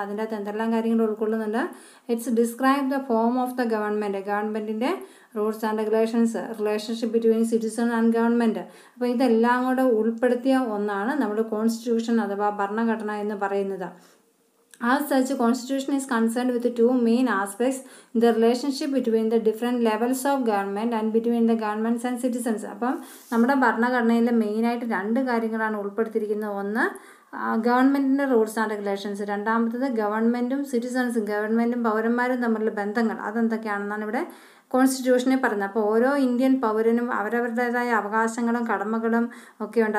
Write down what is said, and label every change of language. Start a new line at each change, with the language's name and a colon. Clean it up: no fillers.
Malayalam: അതിൻ്റെ അകത്ത് എന്തെല്ലാം കാര്യങ്ങൾ ഉൾക്കൊള്ളുന്നുണ്ട്?
English: It's describe the form of the ഗവൺമെൻറ്റിൻ്റെ rules and regulations, relationship between citizen and government.
Malayalam: അപ്പോൾ ഇതെല്ലാം കൂടെ ഉൾപ്പെടുത്തിയ ഒന്നാണ് നമ്മുടെ കോൺസ്റ്റിറ്റ്യൂഷൻ അഥവാ ഭരണഘടന എന്ന് പറയുന്നത്.
English: As such, Constitution is concerned with two main aspects: the relationship between the different levels of government and between the governments and citizens.
Malayalam: അപ്പം നമ്മുടെ ഭരണഘടനയിൽ മെയിനായിട്ട് രണ്ട് കാര്യങ്ങളാണ് ഉൾപ്പെടുത്തിയിരിക്കുന്നത്. ഒന്ന് ഗവൺമെൻറ്റിൻ്റെ റൂൾസ് ആൻഡ് റെഗുലേഷൻസ്, രണ്ടാമത്തത് ഗവൺമെൻറ്റും സിറ്റിസൺസും, ഗവൺമെൻറ്റും പൗരന്മാരും തമ്മിലുള്ള ബന്ധങ്ങൾ, അതെന്തൊക്കെയാണെന്നാണ് ഇവിടെ കോൺസ്റ്റിറ്റ്യൂഷനെ പറയുന്നത്. അപ്പോൾ ഓരോ ഇന്ത്യൻ പൗരനും അവരവരുടേതായ അവകാശങ്ങളും കടമകളും ഒക്കെ ഉണ്ട്.